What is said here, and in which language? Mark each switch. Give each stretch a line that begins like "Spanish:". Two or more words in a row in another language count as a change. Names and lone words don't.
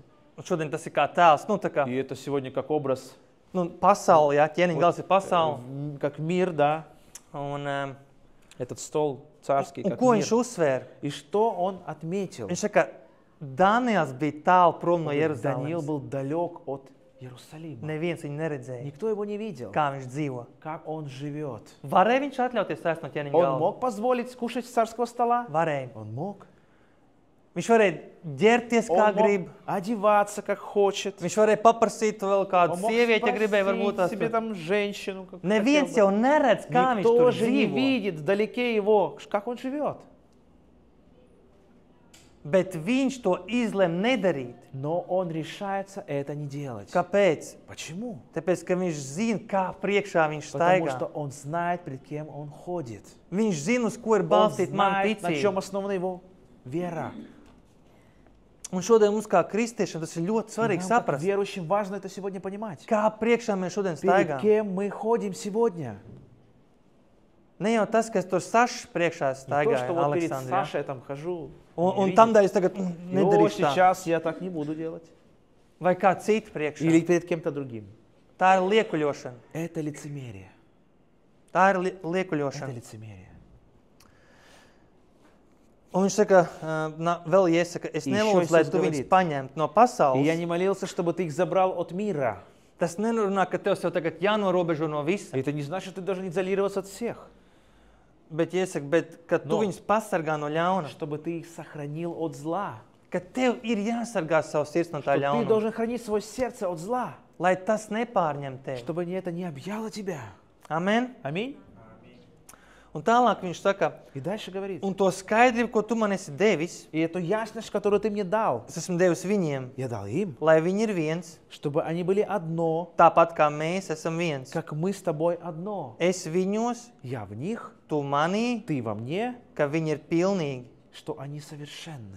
Latvian: Un šodien tas ir kā tēls, nu tā kā,
Russian: И это сегодня как образ,
Latvian: nu, pasauli, jā, ķēniņa galds ir pasauli.
Russian: как мир, да,
Latvian: Un,
Russian: этот стол царский,
Latvian: un
Russian: как
Latvian: ko
Russian: мир.
Latvian: viņš uzsvēra?
Russian: И что он отметил?
Latvian: Viņš saka, Daniels bija tālu prom no
Russian: Даниил
Latvian: Jeruzalemes.
Russian: был далек от Иерусалима.
Latvian: Neviens viņu neredzēja,
Russian: Никто его не видел,
Latvian: kā viņš dzīvo.
Russian: как он живет.
Latvian: Varēja viņš atļauties ēst no ķēniņa
Russian: Он
Latvian: galda?
Russian: мог позволить кушать с царского стола?
Latvian: Varēja.
Russian: Он мог.
Latvian: Viņš varēja ģērties kā
Russian: Он
Latvian: grib.
Russian: мог одеваться как хочет.
Latvian: Viņš varēja paprasīt vēl kādu
Russian: Он мог
Latvian: sievieti, ja gribēja, varbūt
Russian: спросить
Latvian: tās.
Russian: себе там женщину. Как
Latvian: Neviens
Russian: хотел
Latvian: jau neredz,
Russian: бы.
Latvian: kā viņš
Russian: Никто
Latvian: tur
Russian: же не
Latvian: dzīvo.
Russian: видит вдалеке его, как он живет.
Latvian: Bet viņš to izlem nedarīt.
Russian: Но он решается это не делать.
Latvian: Kāpēc?
Russian: Почему?
Latvian: Tāpēc, ka viņš zina, kā priekšā viņš
Russian: Потому
Latvian: staigā.
Russian: что он знает, перед кем он ходит.
Latvian: Viņš zina, uz ko ir
Russian: Он
Latvian: balstīta mana
Russian: знает, на чем
Latvian: ticība.
Russian: основана его вера.
Latvian: Un šodien mums kā kristiešiem tas ir ļoti svarīgi
Russian: Нам, как
Latvian: saprast,
Russian: верующим, важно это сегодня понимать.
Latvian: kā priekšā mēs šodien
Russian: Перед
Latvian: staigājam.
Russian: кем мы ходим сегодня?
Latvian: Ne jau tas, kas tur sašs priekšā
Russian: Не то,
Latvian: staigāja,
Russian: что вот перед
Latvian: Aleksandrs.
Russian: Сашей я там хожу.
Latvian: Un
Russian: не
Latvian: tam
Russian: видит.
Latvian: dēļ es tagad
Russian: О,
Latvian: nedarīšu tā.
Russian: сейчас я так не буду делать.
Latvian: Vai kā cita priekšā.
Russian: Или перед кем-то другим.
Latvian: Tā ir liekuļošana.
Russian: Это лицемерие.
Latvian: Tā ir
Russian: Это
Latvian: liekuļošana.
Russian: лицемерие.
Latvian: Un viņš saka, vēl iesaka, es
Russian: И
Latvian: nelūdzu,
Russian: еще
Latvian: lai
Russian: Иисус
Latvian: tu viņus
Russian: говорит,
Latvian: paņemtu no
Russian: И я
Latvian: pasaules.
Russian: не молился, чтобы ты их забрал от мира.
Latvian: Tas nerunā, ka tev jau tagad jānorobežo no visa.
Russian: Это не значит, что ты должен изолироваться от всех.
Latvian: Bet iesaka, ka tu
Russian: No.
Latvian: viņus pasargā no ļauna.
Russian: Чтобы ты их сохранил от зла.
Latvian: Ka tev ir jāsargā savs sirds no tā
Russian: Что ты
Latvian: ļauna.
Russian: должен хранить свое сердце от зла.
Latvian: Lai tas nepārņem tevi.
Russian: Чтобы это не объяло тебя.
Latvian: Amen.
Russian: Аминь.
Latvian: Un tālāk viņš saka,
Russian: И дальше говорит.
Latvian: un to skaidrību, ko tu man esi devis,
Russian: И эту ясность, которую ты мне дал,
Latvian: es esmu devis viņiem,
Russian: я дал им.
Latvian: lai viņi ir viens,
Russian: Чтобы они были одно,
Latvian: tāpat kā mēs esam viens.
Russian: как мы с тобой одно.
Latvian: Es viņos,
Russian: Я в них,
Latvian: tu manī,
Russian: ты во мне,
Latvian: ka viņi ir pilnīgi,
Russian: что они совершенны.